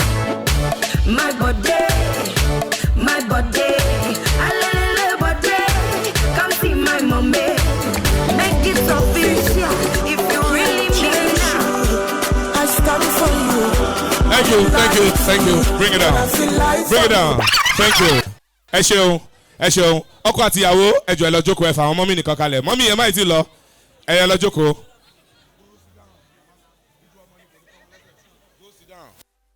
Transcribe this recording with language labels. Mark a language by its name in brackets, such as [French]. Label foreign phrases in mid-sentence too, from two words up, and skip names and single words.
[English] My body. My body. I love body. Come see my mommy. Make it official. If you really mean now, I stand for you. Thank you. Bring it down. Thank you. [Yoruba] Ẹ ṣeun. Ọkọ àti ìyàwó ẹ jọ̀ọ́ ẹ lọ jókòó ẹ fà àwọn mọ́mì nìkan kalẹ̀. Mọ́mì ẹ má ì tí lọ. Ẹ lọ jókòó.